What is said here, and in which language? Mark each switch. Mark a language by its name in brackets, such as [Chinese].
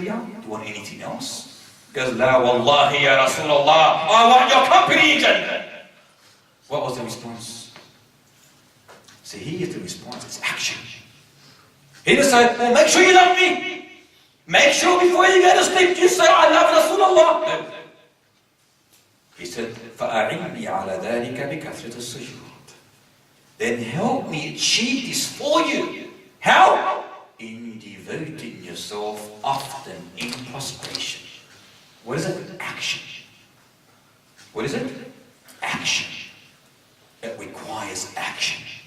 [English] Do you want anything else? He goes, [Arabic] La wallahi ya Rasulullah, [English] I want your company in Jannah. What was the response? See, here's the response. It's action. He just said, well, make sure you love me. Make sure before you go to sleep, you say, I love Rasulullah. No. [Arabic] He said, فَأَعِنِّي عَلَى ذَلِكَ بِكَثْرَةِ السُّجُودِ. [English] Then help me achieve this for you. How? In devoting yourself often in prostration. What is it? Action. What is it? Action. It requires action.